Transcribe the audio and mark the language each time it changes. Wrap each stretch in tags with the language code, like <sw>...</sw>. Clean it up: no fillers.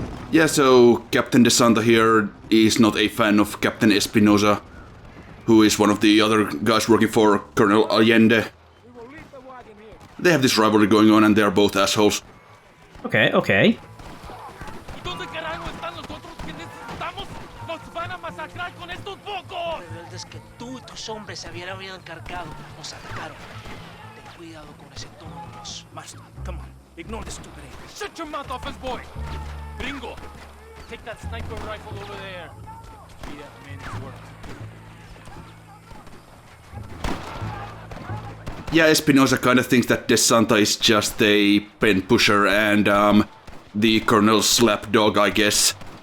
<en>Yeah, so Captain DeSanta here is not a fan of Captain Espinosa, who is one of the other guys working for Colonel Allende. We will leave the wagon here. They have this rivalry going on and they are both assholes. Okay, okay.</en> <es>¿Dónde carajo están los otros que necesitamos? ¡Nos van a masacrar con estos pocos! Rebeldes que tú y tus hombres se habían encargado nos atacaron. Ten cuidado con ese tono de voz.</es> <en>Master, come on. Ignore the stupid English. Shut your mouth, office boy! Gringo, take that sniper rifle over there. Be that man's work. Yeah, Espinosa kind of thinks that DeSanta is just a pen pusher and the Colonel's lapdog, I guess.</en>